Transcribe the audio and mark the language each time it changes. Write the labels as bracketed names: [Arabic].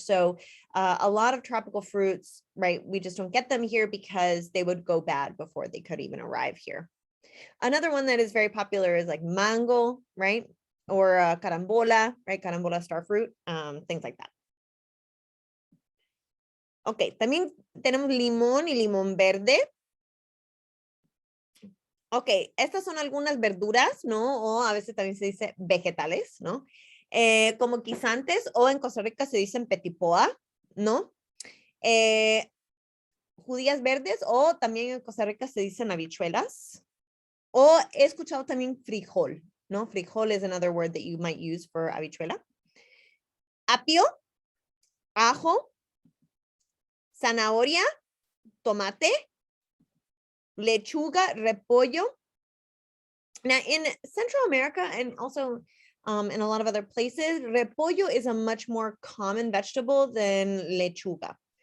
[English] So a lot of tropical fruits, right, we just don't get them here because they would go bad before they could even arrive here. Another one that is very popular is like mango, right? Or carambola, right? Carambola star fruit, things like that. [Spanish] Ok, también tenemos limón y limón verde. Ok, estas son algunas verduras, ¿no? O a veces también se dice vegetales, ¿no? Como guisantes, o en Costa Rica se dicen petipoa, ¿no? Judías verdes, o también en Costa Rica se dicen habichuelas. O he escuchado también frijol, ¿no? [English] Frijol is another word that you might use for habichuela. [Spanish] Apio, ajo, zanahoria, tomate, lechuga, repollo. [English] Now in Central America and also in a lot of other places, repollo is a much more common vegetable than lechuga.